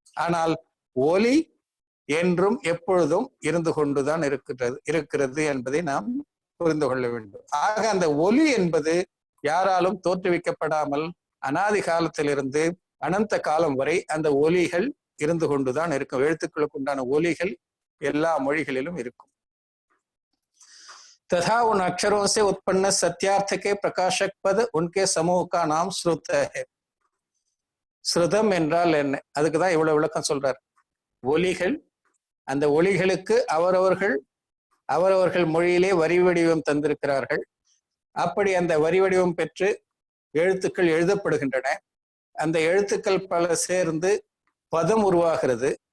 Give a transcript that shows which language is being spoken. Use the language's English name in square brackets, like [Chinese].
[Tamil] ஆனால் ஒலி என்றும் எப்பொழுதும் இருந்து கொண்டுதான் இருக்கிறது என்பதை நாம் புரிந்து கொள்ள வேண்டும். ஆக அந்த ஒலி என்பது யாராலும் தோற்றுவிக்கப்படாமல் அனாதி காலத்திலிருந்து அனந்த காலம் வரை அந்த ஒலிகள் இருந்து கொண்டுதான் இருக்கும். எழுத்துக்களுக்கு உண்டான ஒலிகள் எல்லா மொழிகளிலும் இருக்கும். [Hindi] तथा उन अक्षरों से उत्पन्न सत्यार्थ के प्रकाशक पद उनके समूह का नाम श्रुत है. [Tamil] ஸ்ருதம் என்றால் என்ன? அதுக்குதான் இவ்வளவு விளக்கம் சொல்றார். ஒலிகள், அந்த ஒலிகளுக்கு அவரவர்கள் மொழியிலே வரி வடிவம் தந்திருக்கிறார்கள். அப்படி அந்த வரி வடிவம் பெற்று எழுத்துக்கள் எழுதப்படுகின்றன. அந்த எழுத்துக்கள் பல சேர்ந்து பதம் உருவாகிறது.